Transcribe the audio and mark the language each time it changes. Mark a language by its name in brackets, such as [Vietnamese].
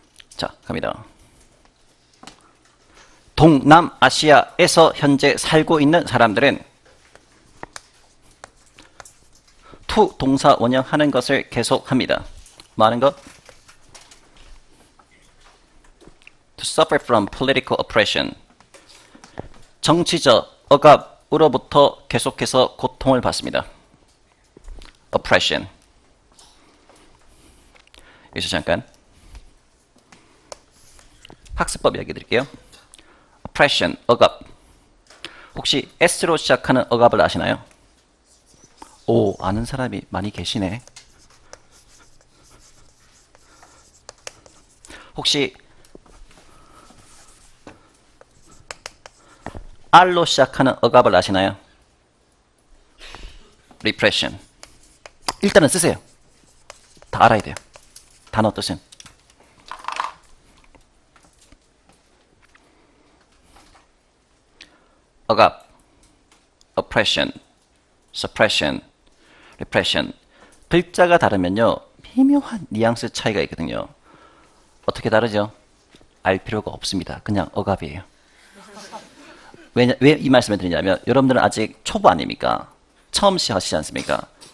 [Korean] 자, 갑니다. 동남아시아에서 현재 살고 있는 사람들은 투 동사 원형하는 것을 계속합니다. 뭐 하는 것? [English] To suffer from political oppression. [Korean] 정치적 억압으로부터 계속해서 고통을 받습니다. [English] oppression. [Korean] 여기서 잠깐 학습법 이야기 드릴게요. oppression, 억압. 혹시 S로 시작하는 억압을 아시나요? 오, 아는 사람이 많이 계시네. 혹시 R로 시작하는 억압을 아시나요? repression. 일단은 쓰세요. 다 알아야 돼요. 단어 뜻은. [English] 억압, oppression, suppression, repression. [Korean] 글자가 다르면요, 미묘한 뉘앙스 차이가 있거든요. 어떻게 다르죠? 알 필요가 없습니다. 그냥 억압이에요. 왜 이 말씀을 드리냐면, 여러분들은 아직 초보 아닙니까? 처음 시작하시지 않습니까?